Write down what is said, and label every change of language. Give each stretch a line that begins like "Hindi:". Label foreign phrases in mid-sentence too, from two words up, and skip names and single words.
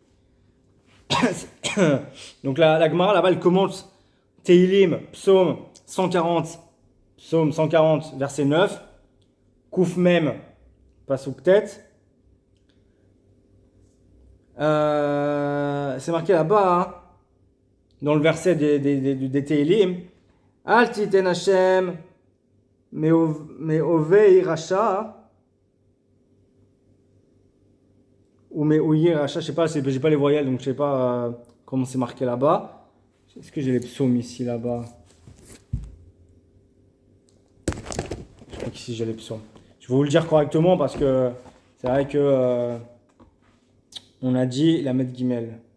French: Donc la Gemara, là-bas, elle commente Teilim, psaume 140, verset 9,
Hebrew: קוף מם, פסוק טית.
French: C'est marqué là-bas, hein, dans le verset des Teilim,
Hebrew: אל תתן ה' מאויי רשע
French: ou
Hebrew: מאויי רשע,
French: je sais pas, j'ai pas les voyelles, donc je sais pas comment c'est marqué là-bas. Est-ce que j'ai les psaumes ici, là-bas? Je crois qu'ici j'ai les psaumes. Je vais vous le dire correctement parce que c'est vrai que on a dit la
Hebrew: מם גימל.